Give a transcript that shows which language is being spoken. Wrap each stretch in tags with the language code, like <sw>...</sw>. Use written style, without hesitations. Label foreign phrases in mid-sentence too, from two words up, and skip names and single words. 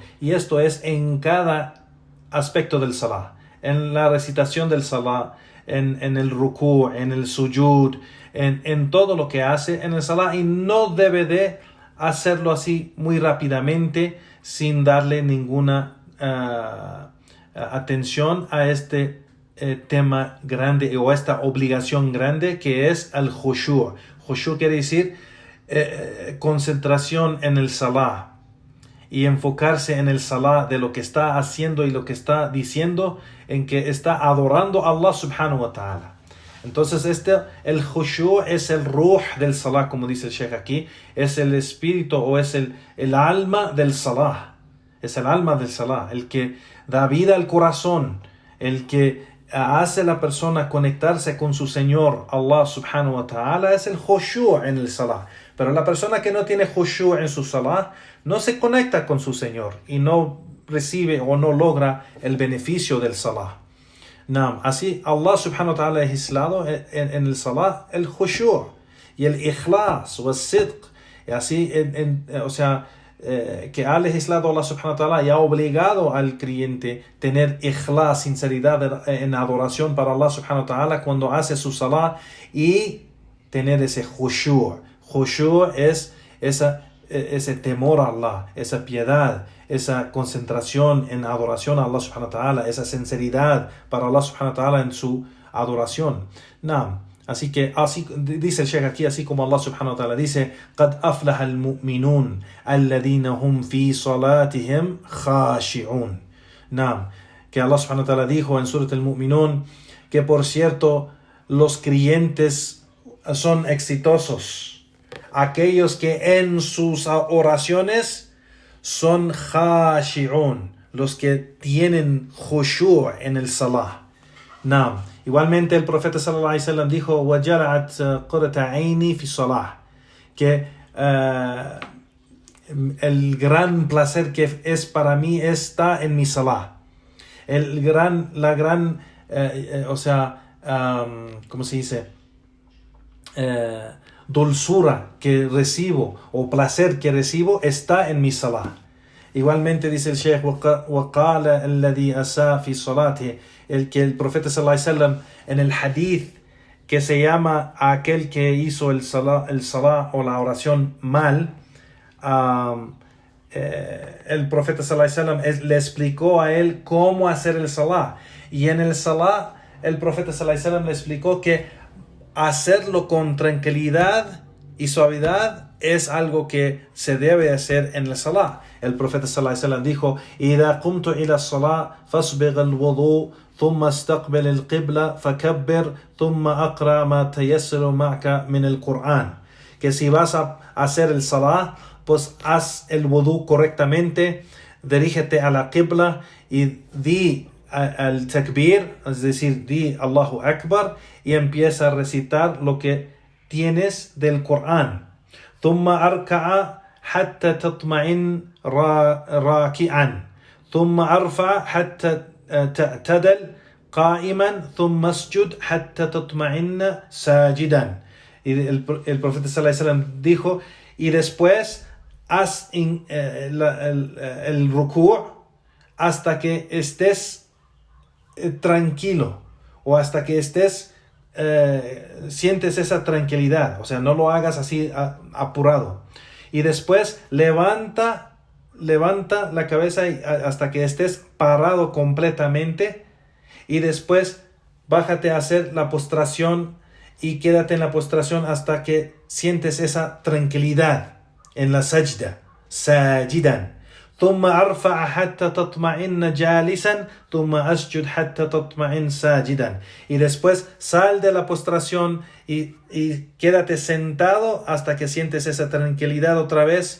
<es>Y esto es en cada aspecto del salah, en la recitación del salah, en el ruku', en el sujud, en todo lo que hace en el salah, y no debe de hacerlo así muy rápidamente sin darle ninguna atención a este tema grande o esta obligación grande que es el khushu'. Khushu' quiere decir concentración en el salah y enfocarse en el salah de lo que está haciendo y lo que está diciendo, en que está adorando a Allah</es> <ar>سبحانه وتعالى.</ar> <es>Entonces el khushu' es el ruh del salah, como dice el Sheikh aquí, es el espíritu o es el alma del salah, es el alma del salah, el que da vida al corazón, el que hace a la persona conectarse con su Señor Allah</es> <ar>سبحانه وتعالى,</ar> <es>es el khushu' en el salah. Pero la persona que no tiene khushu' en su salah no se conecta con su Señor y no recibe o no logra el beneficio del salah. Así Allah</es> <ar>سبحانه وتعالى</ar> <es>ha aislado en el salah el khushu' y el ikhlas o el sidq. Y así, que ha legislado Allah</es> <ar>سبحانه وتعالى</ar> <es>y ha obligado al creyente tener ikhlas, sinceridad en adoración para Allah</es> <ar>سبحانه وتعالى</ar> <es>cuando hace su salah y tener ese khushu'. Khushu' es ese temor a Allah, esa piedad, esa concentración en adoración a Allah</es> <ar>سبحانه وتعالى,</ar> <es>esa sinceridad para Allah</es> <ar>سبحانه وتعالى</ar> <es>en su adoración. Así que así dice el Sheikh aquí, así como Allah</es> <ar>سبحانه وتعالى</ar> <es>dice:</es> <ar>قَدْ أَفْلَحَ الْمُؤْمِنُونَ الَّذِينَ هُمْ فِي صَلَاتِهِمْ خَاشِعُونَ.</ar> <es>Que Allah</es> <ar>سبحانه وتعالى</ar> <es>dijo en Surat al-Mu'minun que por cierto los creyentes son exitosos, aquellos que en sus oraciones son khashi'un, los que tienen khushu' en el salah. Igualmente el profeta</es> <ar>صلى الله عليه وسلم</ar> <es>dijo:</es> <ar>وَجَرَعَتْ قُرَّةَ عَيْنِي فِي الصَّلَاةِ,</ar> <es>que el gran placer que es para mí está en mi salah. ¿Cómo se dice? Dulzura que recibo o placer que recibo está en mi salah. Igualmente dice el Sheikh:</es> <ar>وَقَالَ الَّذِي أَسَى فِي صَلَاتِهِ,</ar> <es>el que el profeta</es> <ar>صلى الله عليه وسلم</ar> <es>en el hadith que se llama aquel que hizo el salah o la oración mal, el profeta</es> <ar>صلى الله عليه وسلم</ar> <es>le explicó a él cómo hacer el salah, y en el salah el profeta</es> <ar>صلى الله عليه وسلم</ar> <es>le explicó que hacerlo con tranquilidad y suavidad es algo que se debe hacer en el salah. El profeta</es> <ar>صلى الله عليه وسلم</ar> <es>dijo:</es> <ar>إِذَا قُمْتُ إِلَى الصَّلَاةِ فَاسْبِغْ الْوُضُوء ثم استقبل القبلة فكبر ثم أقرأ ما تيسر معك من القرآن.</ar> <es>Que si vas a hacer el salah, pues haz el wudu correctamente, dirígete a la qibla y di</es> <ar>التكبير,</ar> <es>es decir, di</es> <ar>الله أكبر,</ar> <es>y empieza a recitar lo que tienes del Corán.</es> <ar>ثم أركع حتى تطمئن راكعا ثم أرفع حتى تعتدل قائما ثم اسجد حتى تطمئن ساجدا.</ar> <es>Y el profeta</es> <ar>صلى الله عليه وسلم</ar> <es>dijo: y después haz el ruku' hasta que estés tranquilo, o hasta que estés sientes esa tranquilidad, o sea, no lo hagas así apurado. Y después levanta la cabeza hasta que estés parado completamente, y después bájate a hacer la postración y quédate en la postración hasta que sientes esa tranquilidad en la sajda, sajidan.</es> <ar>ثم أرفع حتى تطمئن جالسا ثم أسجد حتى تطمئن ساجدا.</ar> <es>Y después sal de la postración y quédate sentado hasta que sientes esa tranquilidad otra vez.</es>